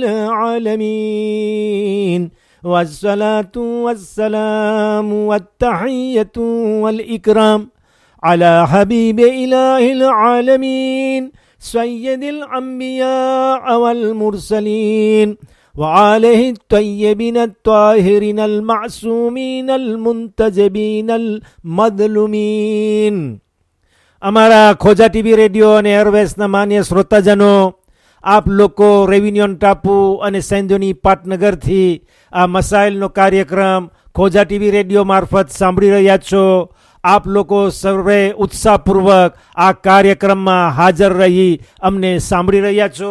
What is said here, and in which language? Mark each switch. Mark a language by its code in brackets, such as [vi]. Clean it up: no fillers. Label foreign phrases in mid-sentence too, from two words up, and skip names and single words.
[ar] العالمين والصلاة والسلام والتحية والإكرام على حبيب إله العالمين سيد الأنبياء والمرسلين وعليه الطيبين الطاهرين المعصومين المنتجبين المظلومين. [gu] અમારા ખોજા ટીવી રેડિયો અને એરવેસના માન્ય શ્રોતાજનો, આપ લોકો રેવિન્યુન ટાપુ અને સેન્ધોની પાટનગરથી આ મસાઇલનો કાર્યક્રમ ખોજા ટીવી રેડિયો મારફત સાંભળી રહ્યા છો. આપ લોકો સર્વે ઉત્સાહપૂર્વક આ કાર્યક્રમમાં હાજર રહી અમને સાંભળી રહ્યા છો.